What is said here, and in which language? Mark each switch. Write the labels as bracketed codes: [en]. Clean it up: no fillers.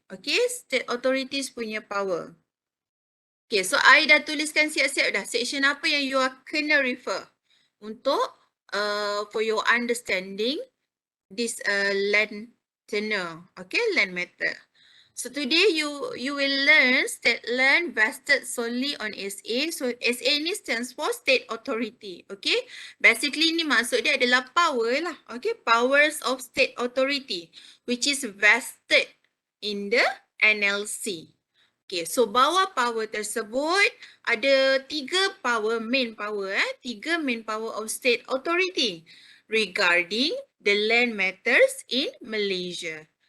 [en] Okay, state authorities [ms] punya [en] power. Okay, so I [ms] dah tuliskan siap-siap dah [en] section [ms] apa yang [en] you are [ms] kena [en] refer [ms] untuk [en] for your understanding this land tenure. Okay, land matter. So today you will learn state land vested solely on SA. So SA ni stands for state authority. Okay. [ms] Basically ni maksud dia adalah power lah. [en] Okay. Powers of state authority which is vested in the NLC. Okay. So [ms] bawah [en] power [ms] tersebut ada [en] 3 power, main power. 3 main power of state authority regarding the land matters in Malaysia.